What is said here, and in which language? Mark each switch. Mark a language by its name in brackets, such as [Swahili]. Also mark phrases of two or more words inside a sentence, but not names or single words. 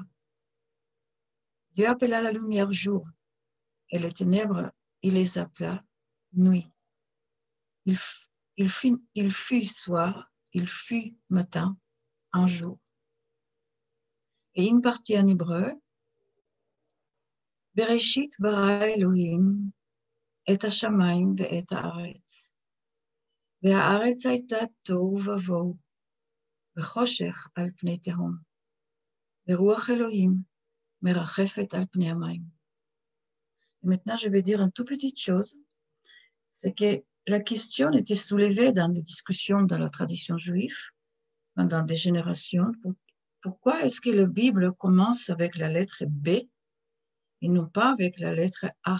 [French] Dieu appela la lumière jour et les ténèbres, il les appela nuit. Il fut soir, il fut matin, un jour. Et une partie en hébreu, [Hebrew] בראשית ברא אלהים את השמיים ואת הארץ. והארץ הייתה תוהו ובוהו, וחושך על פני תהום, ורוח אלוהים מרחפת על פני המים. [French] Maintenant, je vais dire une toute petite chose, c'est que la question était soulevée dans les discussions dans la tradition juive pendant des générations. Pourquoi est-ce que la Bible commence avec la lettre B et non pas avec la lettre A?